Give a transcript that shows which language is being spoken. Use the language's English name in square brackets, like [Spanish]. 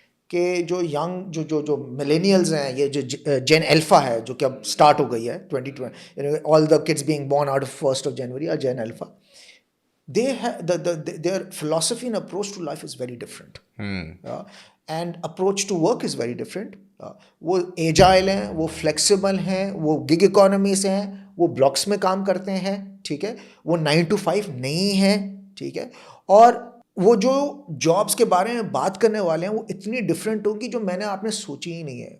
[Urdu] کہ جو ینگ جو ملینیلز ہیں, یہ جو جین الفا ہے جو کہ اب اسٹارٹ ہو گئی ہے [English] 2020, all the kids being born out of 1 جنوری اور gen alpha, their philosophy and approach to life is very different. And approach to work is very different. [Urdu] وہ ایجائل ہیں, وہ فلیکسیبل ہیں, وہ گگ اکانومی سے ہیں, وہ بلاکس میں کام کرتے ہیں. ٹھیک ہے. وہ 9 to 5 نہیں ہیں. ٹھیک ہے. اور وہ جو جابس کے بارے میں بات کرنے والے ہیں وہ اتنی ڈفرینٹ ہوگی جو میں نے آپ نے سوچی ہی نہیں ہے.